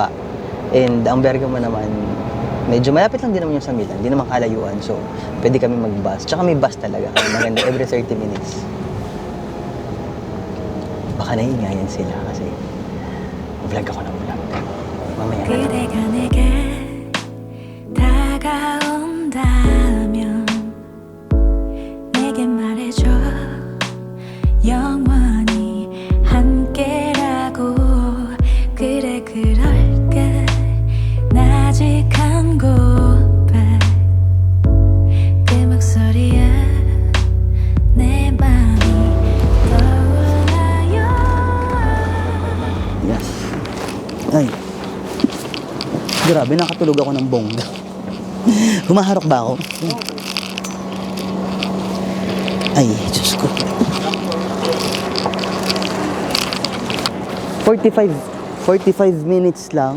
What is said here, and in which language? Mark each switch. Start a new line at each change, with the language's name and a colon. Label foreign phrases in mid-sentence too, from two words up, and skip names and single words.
Filipino: And ang Bergamo naman, medyo malapit lang din naman yung sa Milan, hindi naman kalayuan. So, pwede kami mag-bus. Tsaka may bus talaga. Maganda,
English: every 30 minutes.
Filipino: Baka naiingayan sila kasi vlog ako ng vlog. Mamaya.
Korean: 그대가 내게 다가온다면 내게 말해줘 영원히 함께라고 그래 그럴까 나직한 고백 그 목소리에 내 맘이 떠올라요
English: Yes. Ay.
Filipino: Grabe, nakatulog ako ng bongga. Humaharok ba ako? Ay, Diyos ko. 45 minutes lang.